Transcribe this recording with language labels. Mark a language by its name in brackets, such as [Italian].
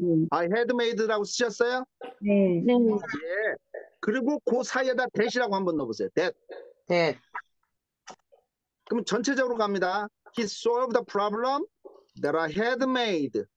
[English] I had made [Korean] 라고 쓰셨어요? 네. 네. 예. 그리고 그 사이에다 that이라고 한번 넣어보세요. [English] that. [Korean] 네. 그럼 전체적으로 갑니다. [English] He solved the problem that I had made.